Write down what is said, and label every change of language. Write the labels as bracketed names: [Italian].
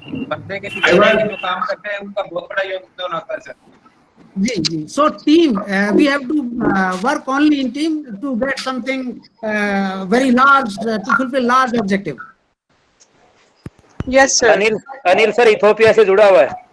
[Hindi] बंदे के पीछे जो काम करते हैं उनका बहुत बड़ा योगदान होता है sir. Ji. [English] So team, we have to work only in team to get something very large, to fulfill large objective. Yes sir. [Hindi] Anil sir Ethiopia से जुड़ा हुआ है।